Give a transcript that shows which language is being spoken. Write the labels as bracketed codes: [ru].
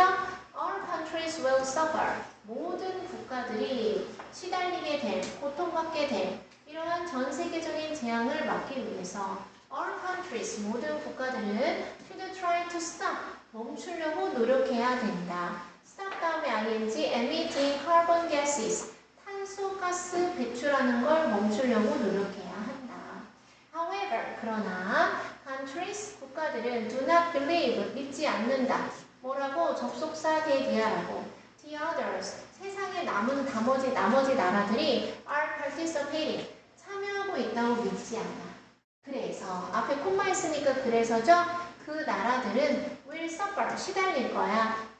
[en] all countries will suffer [ko] 모든 국가들이 시달리게 될 고통받게 될 이러한 전 세계적인 재앙을 막기 위해서 [en] all countries, [ko] 모든 국가들은 [en] should try to stop, [ko] 멈추려고 노력해야 된다. [en] stop [ko] 다음에 [en] ing, emitting carbon gases, [ko] 탄소가스 배출하는 걸 멈추려고 노력해야 한다. [en] However, [ko] 그러나 [en] countries, [ko] 국가들은 [en] do not believe, [ko] 믿지 않는다. 뭐라고? 접속사 대디아라고. [en] The others, [ko] 세상의 남은 나머지 나라들이 [en] are participating, [ko] 참여하고 있다고 믿지 않아. 그래서 앞에 콤마 있으니까 그래서죠. 그 나라들은 [en] will suffer [ko] 시달릴 거야.